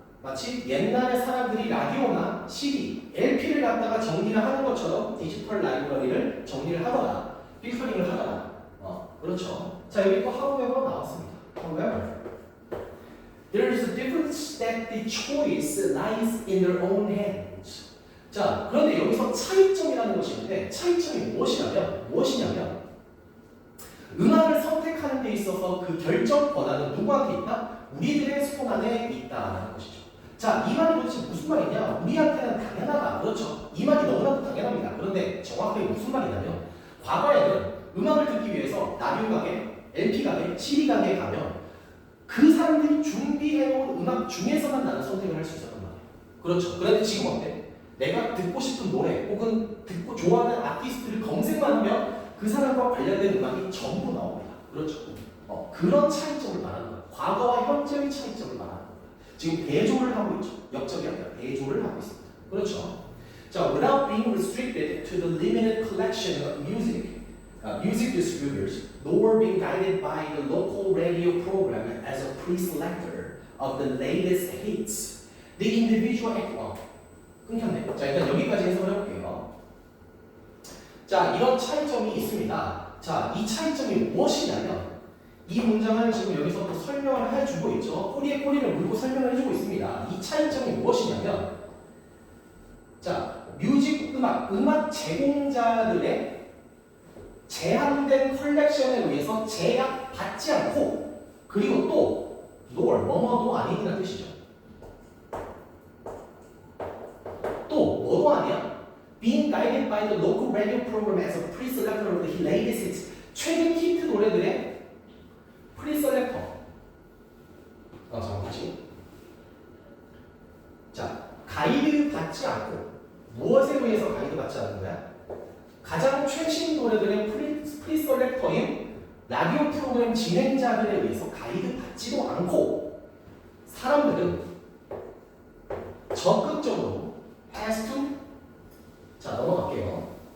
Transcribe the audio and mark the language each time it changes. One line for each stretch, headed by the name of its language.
Korean: 마치 옛날에 사람들이 라디오나 CD, LP를 갖다가 정리를 하는 것처럼 디지털 라이브러리를 정리를 하거나 필터링을 하거나 그렇죠. 자, 여기 또 however 나왔습니다.
English: However, there is a difference that the choice lies in their own hands.
Korean: 자, 그런데 여기서 차이점이라는 것이 있는데 차이점이 무엇이냐면 음악을 선택하는 데 있어서 그 결정 권한은 누구한테 있다? 우리들의 손 안에 있다는 것이죠. 자, 이 말이 도대체 무슨 말이냐? 우리한테는 당연하다. 그렇죠. 이 말이 너무나도 당연합니다. 그런데 정확하게 무슨 말이냐면 과거에는 음악을 듣기 위해서 라디오 가게, LP 가게, CD 가게에 가면 그 사람들이 준비해놓은 음악 중에서만 나는 선택을 할 수 있었단 말이에요. 그렇죠. 그런데 지금 어때? 내가 듣고 싶은 노래 혹은 듣고 좋아하는 아티스트를 검색만 하면 그 사람과 관련된 음악이 전부 나옵니다. 그렇죠. 그런 차이점을 말하는 거예요. 과거와 현재의 차이점을 말하는 거예요. 지금 대조를 하고 있죠. 역적이 아니라 대조를 하고 있습니다. 그렇죠.
English: 자, without being restricted to the limited collection of music distributors, nor being guided by the local radio program as a pre-selector of the latest hits, the individual
Korean: 끊겼네. 자, 일단 여기까지 해석을 해볼게요. 자, 이런 차이점이 있습니다. 있습니다. 자, 이 차이점이 무엇이냐면 이 문장을 지금 여기서 또 설명을 해주고 있죠. 꼬리에 꼬리를 물고 설명을 해주고 있습니다. 이 차이점이 무엇이냐면 자, 뮤직 음악 제공자들의 제한된 컬렉션에 의해서 제약받지 않고 그리고 또 뭐뭐도 아니라는 뜻이죠. 또 뭐도 아니야?
English: Being guided by the local radio program as a pre-selector of the latest hits.
Korean: 최근 히트 노래들의 프리셀렉터. 잠깐 다시. 자, 가이드 받지 않고 무엇에 의해서 가이드 받지 않는 거야? 가장 최신 노래들의 프리셀렉터인 라디오 프로그램 진행자들에 의해서 가이드 받지도 않고 사람들은 적극적으로
English: has to
Korean: 자 넘어갈게요.